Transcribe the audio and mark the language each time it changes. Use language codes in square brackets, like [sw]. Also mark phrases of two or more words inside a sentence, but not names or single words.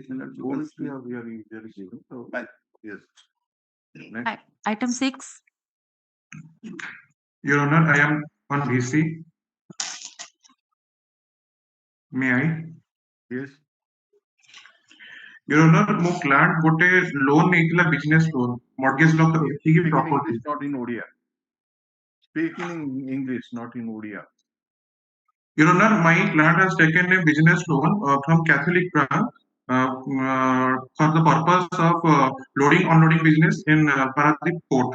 [en] We are given. So, yes. Next. Item 6. Your Honor, I am on VC. May I? Yes. Your Honor, ମୋ client ଗୋଟେ loan ନେଇଥିଲା business loan, mortgage loan ଦେଖିକି property. Not in Odia. Speaking in English, not in Odia. Your Honor, my client has taken a business loan from Catholic Bank for the purpose of loading unloading business in Paradip Port.